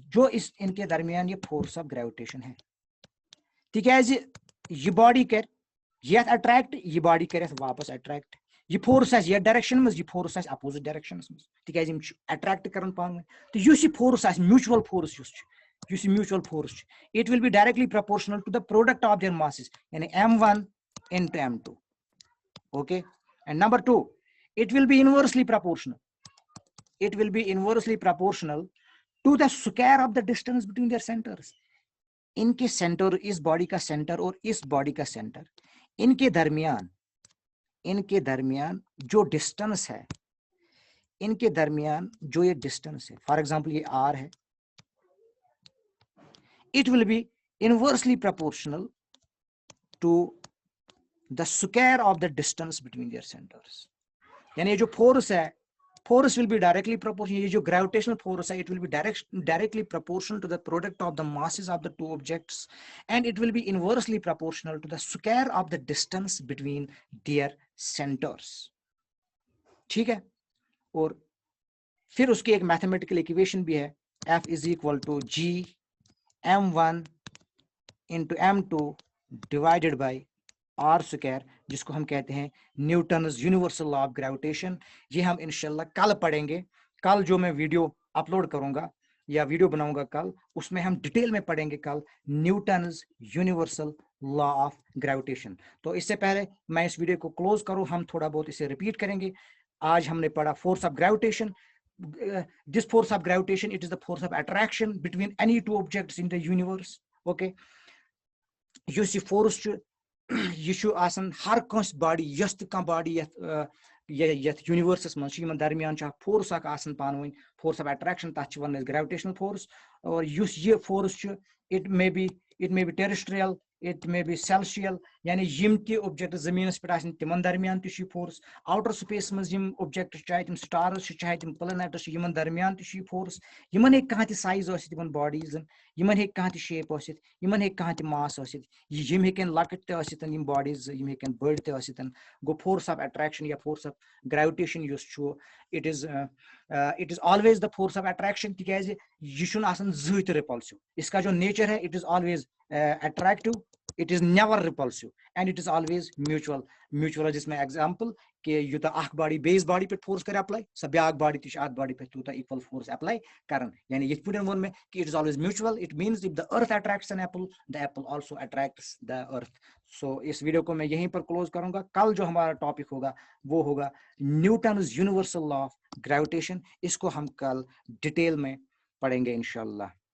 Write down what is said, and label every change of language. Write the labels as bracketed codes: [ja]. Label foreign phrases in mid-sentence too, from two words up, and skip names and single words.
[hi] जो इस इनके दरमियान ये [en] force of gravitation [ks] है, तिकाज ये बॉडी कर ये अट्रैक्ट, ये बॉडी कर वापस अट्रैक्ट, [hi] ये फोर्स ये डायरेक्शन में, [ks] ये फोर्स [en] opposite direction [ks] में, तिकाज अट्रैक्ट कर पान। तो युस ये [en] force mutual force mutual force, it will be directly proportional to the product of their masses, यानी m1 into m2, okay, and number 2, it will be inversely proportional, it will be inversely proportional to the square of the distance between their centers। [hi] इनके सेंटर, इस बॉडी का सेंटर और इस बॉडी का सेंटर, इनके दरमियान जो डिस्टेंस है, इनके दरमियान जो ये डिस्टेंस है, [en] for example [hi] ये r है, [en] it will be inversely proportional to the square of the distance between their centers। [hi] यानी ये जो फोर्स है, [en] force will be directly proportional, [hi] ये जो [en] gravitational force है, it will be directly proportional to the product of the masses of the two objects, and it will be inversely proportional to the square of the distance between their centers। [hi] ठीक है, और फिर उसकी एक [en] mathematical equation [hi] भी है, [en] F is equal to G m1 into m2 divided by r स्क्वायर, [hi] जिसको हम कहते हैं [en] Newton's universal law of gravitation. [hi] ये हम इंशाल्लाह कल पढ़ेंगे। कल जो मैं वीडियो अपलोड करूंगा या वीडियो बनाऊंगा कल, उसमें हम डिटेल में पढ़ेंगे कल [en] Newton's universal law of gravitation. [hi] तो इससे पहले मैं इस वीडियो को क्लोज करूं, हम थोड़ा बहुत इसे रिपीट करेंगे। आज हमने पढ़ा [en] force of gravitation. this force of gravitation, it is the force of attraction between any two objects in the universe, okay। [ks] यस ये फोर्स यह आसान हर कंस बॉडी, यस तो बॉडी यथ यूनिवर्सस मन दरमियान फोर्स आसान पान [en] force of attraction, [ks] तथ वन [en] gravitational force. [ks] और ये फोर्स [en] it may be terrestrial, it may be celestial, [ks] यानी यम ति ऑब्जेक्ट जमीनस पे तिमन दरमियान ति फोर्स, [en] outer space [ks] मज यम ऑब्जेक्ट चाहे तिम स्टार्स चाहे तिम प्लैनेट्स यमन दरमियान ति फोर्स। यमन हे कहां ति साइज यमन बॉडीजन, यमन हे कहां ति शेप यमन हे कहां ति मास यम हेकन लकट त यम बॉडीज, यम हेकन बड़ त गो [en] force of attraction [ks] या [en] force of gravitation it is always the force of attraction, [ks] तिकाज यह आसान ज़ रिपल्सिव। [hi] इसका जो नेचर है, [en] it is always attractive, it is never repulsive, and it is always mutual। [ks] जिसमें एग्जांपल कि यूता अख बॉडी बेस बॉडी पे फोर्स कर अप्लाई, सब ब्याक बॉडी ति अथ बॉडी पे तूता [en] equal force apply [ks] करन, यानी ये पुट वन में कि [en] it is always mutual. it means if the earth attracts an apple, the apple also attracts the earth. [hi] सो इस वीडियो को मैं यहीं पर क्लोज करूंगा। कल जो हमारा टॉपिक होगा वो होगा [en] Newton's universal law of gravitation. [hi] इसको हम कल डिटेल में पढ़ेंगे इंशाल्लाह।